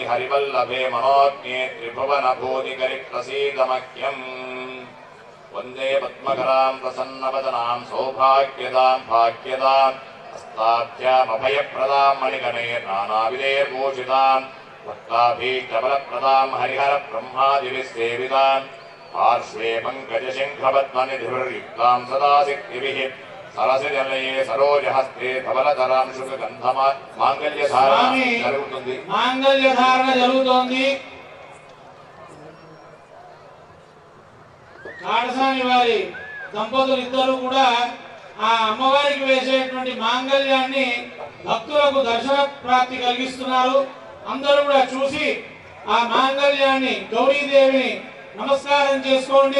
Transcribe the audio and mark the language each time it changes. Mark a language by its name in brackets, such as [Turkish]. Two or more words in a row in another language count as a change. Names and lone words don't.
[Sanskrit] हरिवल्लभे मनोज्ञे त्रिभुवनभूतिकरिप्रसीदमह्यम् वन्दे पद्मकरां प्रसन्नवदनां सौभाग्यदां भाग्यदां हस्ताभ्यामभयप्रदां मणिगणैर्नानाविधैर्भूषितां वक्ताभिप्रबलप्रदां हरिहरब्रह्मादिभिस्सेवितां पार्श्वे पङ्कजशङ्खपद्मनिधिर्युक्तां सदा शक्तिभिः सरसिजलये सरोजहस्ते धवलतरां शुकगन्धमाङ्गल्यधारणं जరుగుతుంది. [Telugu] మాంగళ్యధారణ జరుగుతోంది. కాడసాని వారి దంపతులు ఇద్దరు కూడా ఆ అమ్మవారికి వేసేటువంటి మాంగళ్యాన్ని భక్తులకు దర్శన ప్రాప్తి కలిగిస్తున్నారు. అందరూ కూడా చూసి ఆ మాంగళ్యాన్ని గౌరీదేవిని నమస్కారం చేసుకోండి.